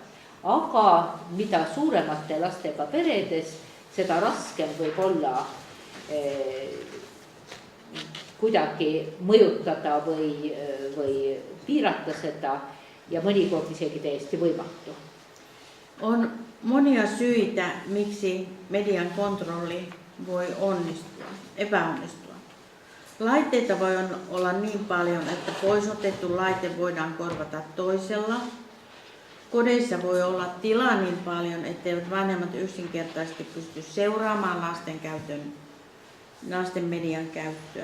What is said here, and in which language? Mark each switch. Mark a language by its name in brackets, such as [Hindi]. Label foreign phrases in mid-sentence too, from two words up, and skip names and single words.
[Estonian] Aga mida suuremate lastega peredes, seda raskem võib olla kuidagi mõjutada või piirata seda ja mõnikord isegi täiesti võimatu. [Finnish] On monia syitä, miksi median kontrolli voi epäonnistua. Laitteita voi olla niin paljon, että pois otettu laite voidaan korvata toisella. Kodeissa voi olla tilaa niin paljon, etteivät vanhemmat yksinkertaisesti pysty seuraamaan lasten median käyttöä.